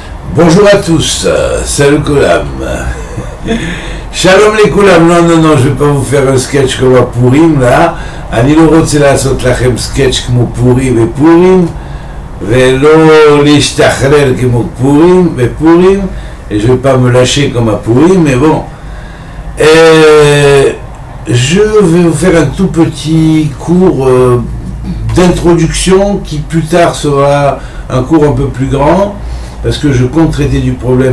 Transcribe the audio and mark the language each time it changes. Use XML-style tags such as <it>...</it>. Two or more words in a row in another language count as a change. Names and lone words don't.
<fr>Bonjour à tous, c'est le Koulam. Shalom les Koulam. Non, je vais pas vous faire un sketch comme à Purim là.</fr> <he>אני לא רוצה לעשות לכם סקץ' כמו פורים ופורים, ולא להשתחרר כמו פורים ופורים,</he> <fr>et je vais pas me lâcher comme à Purim, mais bon. Je vais vous faire un tout petit cours d'introduction qui plus tard sera un cours un peu plus grand, parce que je compte traiter du problème</fr>